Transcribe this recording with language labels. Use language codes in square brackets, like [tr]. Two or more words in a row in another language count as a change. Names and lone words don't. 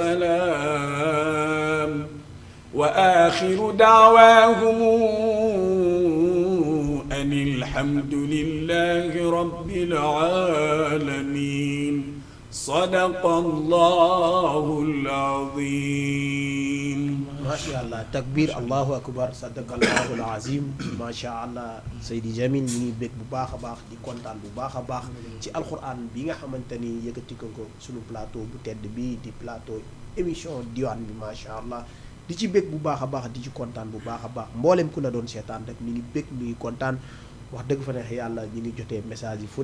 [ar] سلام وآخر دعواهم أن الحمد لله رب العالمين صدق الله العظيم ما شاء الله تكبير الله أكبر صدق الله العظيم ما شاء الله [wo] Seydi Djamil ñi ngi bég bu baax a baax di kontaan bu baax a baax ci alquran bi nga xamante ni yëkkati ko suñu plateau bu tedd bi di [fr] plateau émission [wo] diwaan bi [ar] ما شاء الله [wo] di ci bég bu baax a baax di ci kontaan bu baax a baax mboolem ku la doon seetaan rek mi ngi bég mi ngi kontaan wax dëgg fa neex yàlla ñi ngi jotee message yi fu